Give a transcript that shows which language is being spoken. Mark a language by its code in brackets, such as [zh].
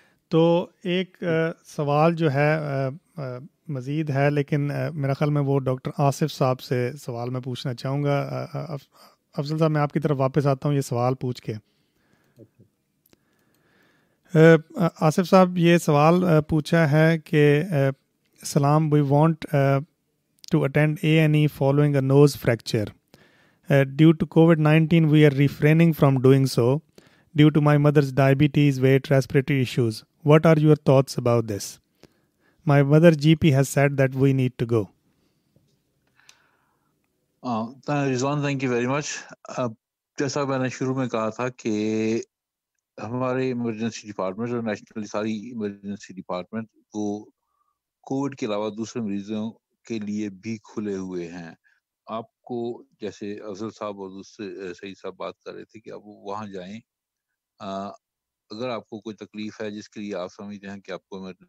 [ur] تو ایک سوال جو ہے مزید ہے لیکن میرا خیال میں وہ ڈاکٹر آصف صاحب سے سوال میں پوچھنا چاہوں گا. افضل صاحب میں آپ کی طرف واپس آتا ہوں یہ سوال پوچھ کے. آصف صاحب یہ سوال پوچھا ہے کہ سلام, [en] We want to attend A&E following a nose fracture. Due to COVID-19 we are refraining from doing so due to my mother's diabetes, weight, respiratory issues. What are your thoughts about this? My mother's GP has said that we need to go. Rizwan thank you very much. [ur] جیسا میں نے شروع میں کہا تھا کہ ہمارے emergency department اور نیشنل ساری ایمرجنسی ڈپارٹمنٹ وہ کووڈ کے علاوہ دوسرے مریضوں کے لیے بھی کھلے ہوئے ہیں. آپ کو جیسے افضل صاحب اور دوسرے سعید صاحب بات کر رہے تھے کہ آپ وہاں جائیں اگر آپ کو کوئی تکلیف ہے جس کے لیے آپ سمجھتے ہیں کہ آپ کو